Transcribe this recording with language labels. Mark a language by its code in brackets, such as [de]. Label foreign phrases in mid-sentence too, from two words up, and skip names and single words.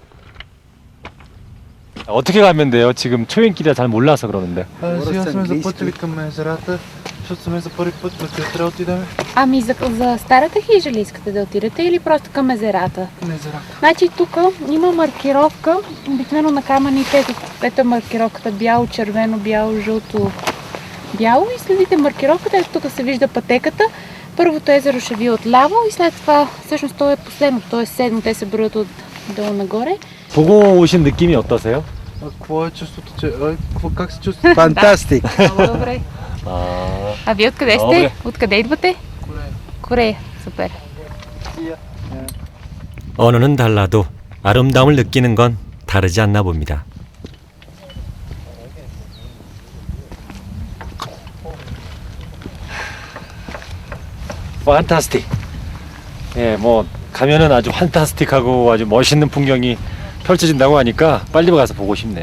[ko] 어떻게 가면 돼요? 지금 초행길이라 잘 몰라서 그러는데. [bg] Сега сме запътили към езерата, защото сме за първи път, на къде трябва да отидем? Ами за старата хижа ли искате да отидете или просто към езерата? На езерата. Значи тук има маркировка, обикновено на камъните, ето е маркировката бяло, червено, бяло, жълто, бяло и следите маркировката, ето тук се вижда пътеката. Първото езеро ще ви е отляво и след това, всъщност то е последно, то е седмо, те се броят от долу нагоре. [ko] 보고 오신 느낌이 어떠세요? [bg] Какво е чувството, че... как се чувствате? Фантастик. Много добре. А вие откъде сте? Добре. Откъде идвате? Корея. Супер. [ko] 언어는 달라도 아름다움을 느끼는 건 다르지 않나 봅니다. 판타스틱. 예, 뭐 가면은 아주 판타스틱하고 아주 멋있는 풍경이 펼쳐진다고 하니까 빨리 가서 보고 싶네요.